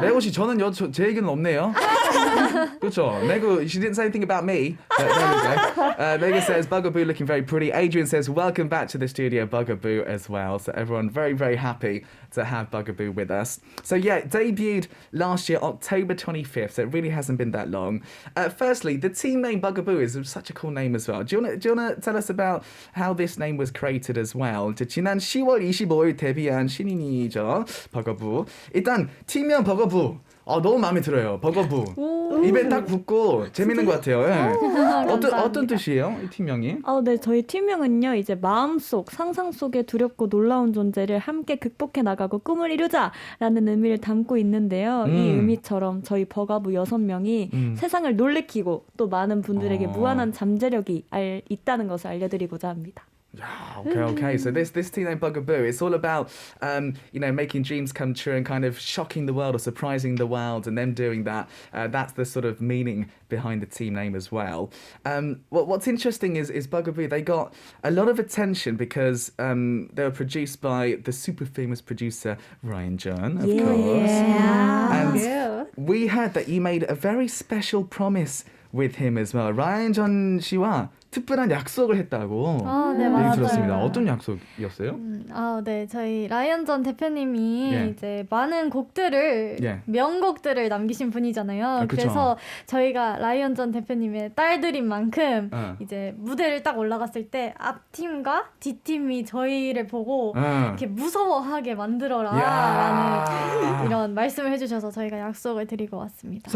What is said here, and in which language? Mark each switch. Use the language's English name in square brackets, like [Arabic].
[Korean] 매구 씨, 저는 제 얘기는 없네요. 그렇죠. [English] Megu, she didn't say anything about me. But there we go. Megu says, bugAboo looking very pretty. Adrian says, welcome back to the studio, bugAboo as well. So everyone very, very happy to have bugAboo with us. So yeah, debuted last year, October 25th. So it really hasn't been that long. Firstly, the team name bugAboo is such a cool name as well. Do you want to tell us about how this name was created as well? [Korean] 지난 10월 25일 데뷔한 신인이죠, bugAboo. 일단 팀명 bugAboo. 너무 마음에 들어요. 버거부. 입에 딱 붙고 재밌는 것 같아요. 어떤 뜻이에요? 이 팀명이? 네, 저희 팀명은요, 이제 마음속, 상상 속의 두렵고 놀라운 존재를 함께 극복해 나가고 꿈을 이루자라는 의미를 담고 있는데요. 이 의미처럼 저희 버가부 6명이 세상을 놀래키고 또 많은 분들에게 무한한 잠재력이 있다는 것을 알려드리고자 합니다. [English] Okay. So this team name bugAboo, it's all about making dreams come true and kind of shocking the world or surprising the world, and them doing that. That's the sort of meaning behind the team name as well. What's interesting is bugAboo. They got a lot of attention because they were produced by the super famous producer Ryan John, of course. And we heard that you made a very special promise with him as well. Ryan John 씨와 [Korean] 특별한 약속을 했다고 네, 얘기 맞아요. 들었습니다. 어떤 약속이었어요? 네, 저희 라이언전 대표님이 예. 이제 많은 곡들을 예. 명곡들을 남기신 분이잖아요. 그쵸. 그래서 저희가 라이언전 대표님의 딸들인 만큼 어. 이제 무대를 딱 올라갔을 때 앞팀과 뒷팀이 저희를 보고 이렇게 무서워하게 만들어라라는 이런 말씀을 해주셔서 저희가 약속을 드리고 왔습니다.